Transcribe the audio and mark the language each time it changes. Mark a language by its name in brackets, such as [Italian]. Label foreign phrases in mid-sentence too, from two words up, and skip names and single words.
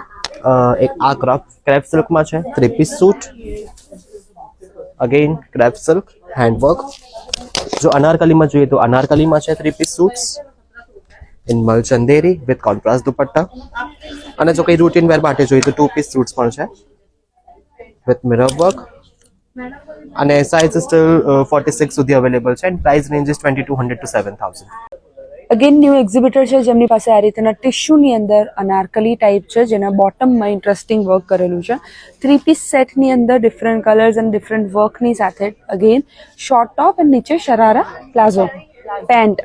[Gujarati] એક આ ક્રેફ સિલ્કમાં છે [English] 3 piece suit, again crepe silk handwork. [Gujarati] જો અનારકલીમાં જોઈએ તો અનારકલીમાં છે [English] 3 piece suits in mul chanderi with contrast dupatta. [Gujarati] અને જો કંઈ રૂટીન વેર માટે જોઈએ તો [English] 2 piece suits [Gujarati] પણ છે [English] with mirror work, and size is still 46 [Gujarati] સુધી અવેલેબલ છે [English] and price range is 2200 to 7000. [Gujarati] અગેન [English] new exhibitor [Gujarati] છે જેમની પાસે આ રીતના ટિશ્યુની અંદર અનારકલી ટાઈપ છે, જેના બોટમમાં [English] interesting work [Gujarati] કરેલું છે. 3 પીસ સેટની અંદર [English] different colours [Gujarati] અને ડિફરન્ટ વર્કની સાથે [English] again short top [Gujarati] અને નીચે શરારા [English] palazzo pant.